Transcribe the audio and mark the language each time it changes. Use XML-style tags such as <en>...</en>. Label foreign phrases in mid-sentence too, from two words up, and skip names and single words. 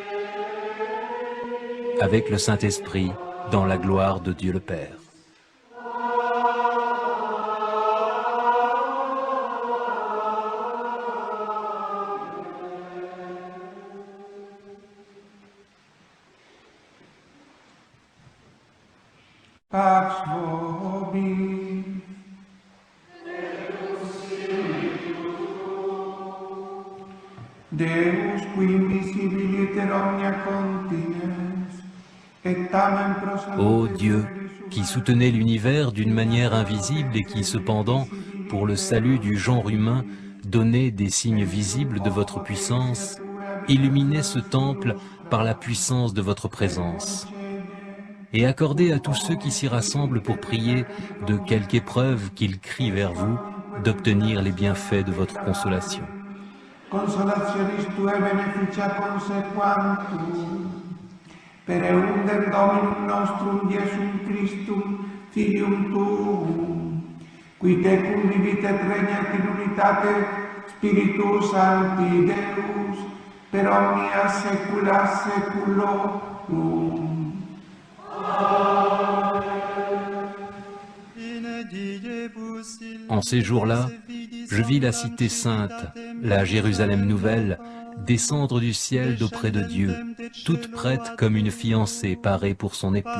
<fr>avec le Saint-Esprit, dans la gloire de Dieu le Père.</fr> <la>Pax vobis. Deus qui invisibiliter omnia continens, et tamen pro</la> <fr>Ô</fr> <la>salute</la> <fr>Dieu,</fr> <la>generis</la> <fr>qui soutenait l'univers d'une manière invisible et qui cependant, pour le salut du genre humain, donnait des signes visibles de votre puissance, illuminez ce temple par la puissance de votre présence. Et accordez à tous ceux qui s'y rassemblent pour prier, de quelque épreuve qu'ils crient vers vous, d'obtenir les bienfaits de votre consolation.</fr> <la>consolationis tuae beneficia consequantum, per eundem Dominum nostrum Iesum Christum, Filium Tuum, qui tecum vivit et regnat in unitate Spiritus Sancti Deus, per omnia saecula saeculorum.</la> <fr>En ces jours-là, je vis la cité sainte, la Jérusalem nouvelle, descendre du ciel d'auprès de Dieu, toute prête comme une fiancée parée pour son époux.</fr>